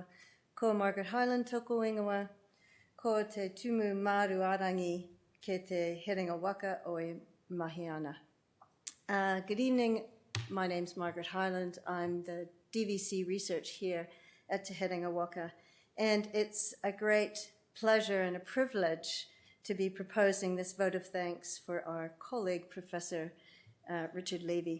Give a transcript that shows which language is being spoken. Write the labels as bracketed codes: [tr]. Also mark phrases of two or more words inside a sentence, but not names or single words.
[mi] Ko Margaret Highland toko ingoa, ko te tumu maru arangi ke te herenga waka o e Mahiana. [en] Good evening, my name's Margaret Highland. I'm the DVC research here at Te Herenga Waka, and it's a great pleasure and a privilege to be proposing this vote of thanks for our colleague, Professor Richard Levy.